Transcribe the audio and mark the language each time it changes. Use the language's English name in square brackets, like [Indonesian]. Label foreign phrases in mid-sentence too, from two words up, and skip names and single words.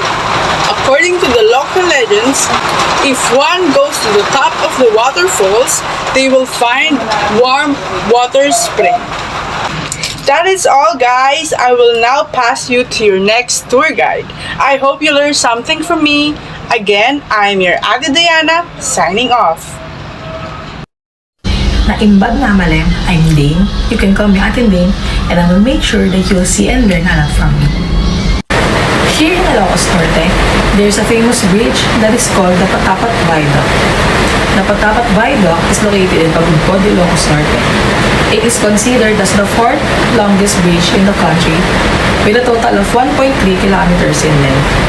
[English] According to the local legends, if one goes to the top of the waterfalls, they will find warm water spring. That is all, guys. I will now pass you to your next tour guide. I hope you learned something from me. Again, I'm your Ate Diana, signing off. [Iloko] Naimbag nga malem, [English] I'm Dane. You can call me Ate Dane, and I will make sure that you'll see and learn a lot from me. Here in Ilocos Norte, there's a famous bridge that is called the Patapat Viaduct. The Patapat Viaduct is located in Pagudpod, Ilocos Norte. It is considered as the 4th longest bridge in the country with a total of 1.3 kilometers in length.